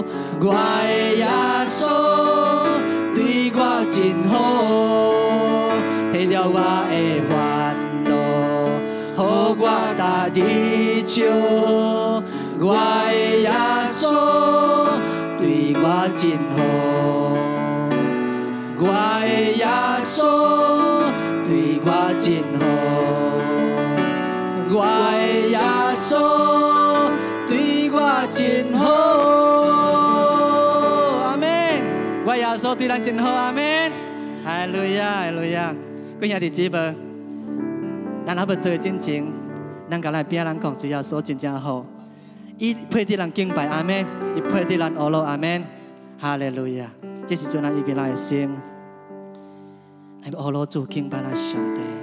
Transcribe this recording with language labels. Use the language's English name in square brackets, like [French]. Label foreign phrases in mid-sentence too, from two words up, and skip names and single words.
[Min Nan Chinese] 我的耶稣对我真好，提掉我的烦恼。予我搭地笑，我的耶稣对我真好，我的耶稣对我真好，我的耶稣对我真好。阿門。我耶穌對咱真好，阿門。哈利路亞，哈利路亞。各位兄弟姊妹，咱還要做真情，咱甲咱邊人講，主耶穌真正好。伊配得人敬拜，阿門。伊配得人學樂，阿門。哈利路亞。這時陣咱預備咱的心，來學樂主敬拜咱上帝。